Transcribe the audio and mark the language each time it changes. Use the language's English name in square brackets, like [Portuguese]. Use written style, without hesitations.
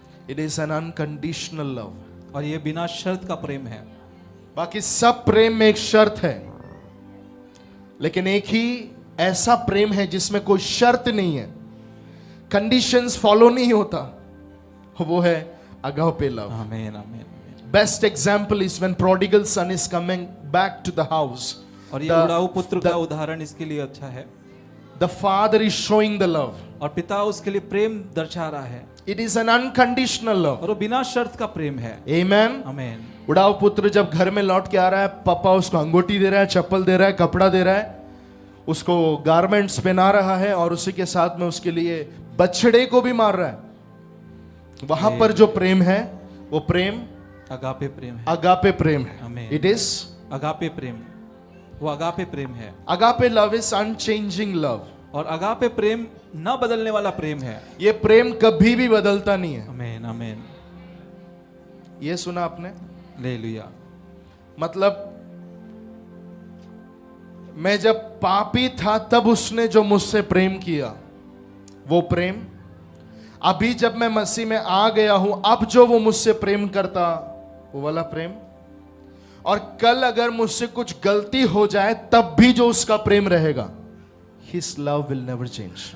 [English] It is an unconditional love. [Hindi] और ये बिना शर्त का प्रेम है। बाकी सब प्रेम में एक शर्त है, लेकिन एक ही ऐसा प्रेम है जिसमें कोई शर्त नहीं है, कंडीशंस फॉलो नहीं होता, वो है agape love. [English] Amen. Amen. Best example is when prodigal son is coming back to the house. [Hindi] और ये [English] The- [Hindi] उड़ाऊ पुत्र [English] the- [Hindi] का उदाहरण इसके लिए अच्छा है। [English] The father is showing the love. [Hindi] और पिता उसके लिए प्रेम दर्शा रहा है [English] It is an unconditional love. [Hindi] और वो बिना शर्त का प्रेम है। [English] Amen. [Hindi] आमेन। उड़ाऊ पुत्र जब घर में लौट के आ रहा है, पापा उसको अंगूठी दे रहा है, चप्पल दे रहा है, कपड़ा दे रहा है, उसको गारमेंट्स पहना रहा है और उसी के साथ में उसके लिए बछड़े को भी मार रहा है। वहां पर जो प्रेम है वो प्रेम अगापे प्रेम है। अगापे प्रेम है। [English] Amen. It is [Hindi] अगापे प्रेम, वो अगापे प्रेम है। [English] agape love is unchanging love. [Hindi] और अगापे प्रेम न बदलने वाला प्रेम है। ये प्रेम कभी भी बदलता नहीं है। आमेन। आमेन। ये सुना आपने? हालेलुया। मतलब मैं जब पापी था तब उसने जो मुझसे प्रेम किया, वो प्रेम अभी जब मैं मसीह में आ गया हूं, अब जो वो मुझसे प्रेम करता, वो वाला प्रेम, और कल अगर मुझसे कुछ गलती हो जाए तब भी जो उसका प्रेम रहेगा, [English] His love will never change.